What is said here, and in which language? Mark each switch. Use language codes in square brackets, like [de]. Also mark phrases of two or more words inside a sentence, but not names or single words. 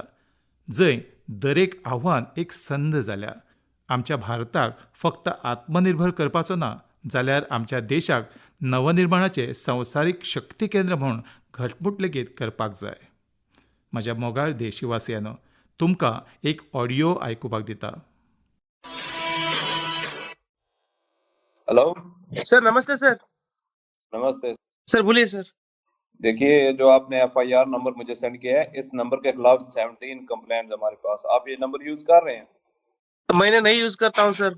[kok] जंय दरेक आव्हान एक संद जाल्या. आमच्या भारताक फक्त आत्मनिर्भर करपाचो ना, जाल्यार आमच्या देशाक नवनिर्माणाचे संवसारीक शक्ती केंद्र म्हणून घटमूट लेगीत करपाक जाय. म्हज्या मोगाळ देशवासियांनो, तुमकां एक ऑडियो आयकुपाक दिता. [hi] हेलो सर नमस्ते सर। नमस्ते सर बोलिए सर। देखिए, जो आपने FIR नंबर मुझे सेंड किया है, इस नंबर के खिलाफ 17 कंप्लेंट्स हमारे पास। आप ये नंबर यूज कर रहे हैं? मैंने नहीं यूज करता हूँ सर।